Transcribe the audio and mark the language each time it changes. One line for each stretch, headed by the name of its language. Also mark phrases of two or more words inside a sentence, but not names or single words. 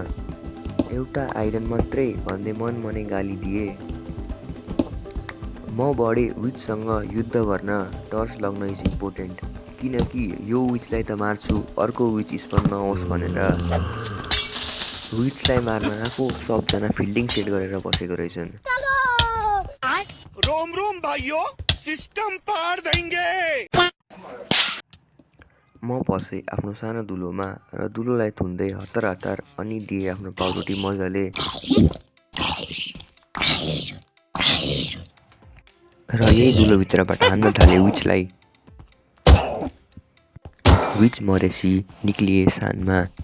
Nepali: एउटा आइरन मात्रै भन्दै मनमनै गाली दिए। म बढेँ विचसँग युद्ध गर्न, टर्च लग्न
English: is important,
Nepali: किनकि यो विचलाई त मार्छु, अर्को
English: witch spawn
Nepali: नहोस् भनेर। विचलाई मार्न आएको सबजना
English: fielding set
Nepali: गरेर बसेको रहेछन्।
Hindi: रोम रोम भाइयों, सिस्टम पार देंगे।
Nepali: म पसेँ आफ्नो सानो दुलोमा र दुलोलाई थुन्दै हतार हतार अनि दिएँ आफ्नो पाउरोटी मजाले। र यही दुलोभित्रबाट हान्न थाले विचलाई। विच मरेसी निक्लिए सानमा।